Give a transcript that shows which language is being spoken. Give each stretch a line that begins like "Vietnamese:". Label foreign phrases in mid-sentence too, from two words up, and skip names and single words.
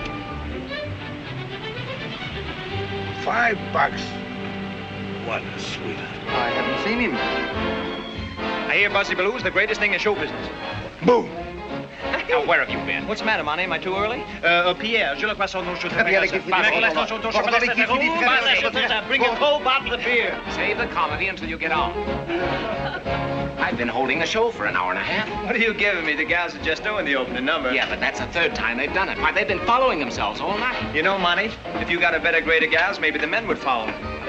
English: $5. What a sweetheart. I haven't seen him. I hear Buzzy Ballou's the greatest thing in show business. Boom. Now, where have you been? What's the matter, Monty? Am I too early? Pierre,
French: je le crois son nom, je te
English: Bring a cold bottle of beer. Save the comedy until you get on. I've been holding a show for an hour and a half. What are you giving me? The gals are just doing the opening number. Yeah, but that's the third time they've done it. Why, they've been following themselves all night. You know, Monty, if you got a better grade of gals, maybe the men would follow them.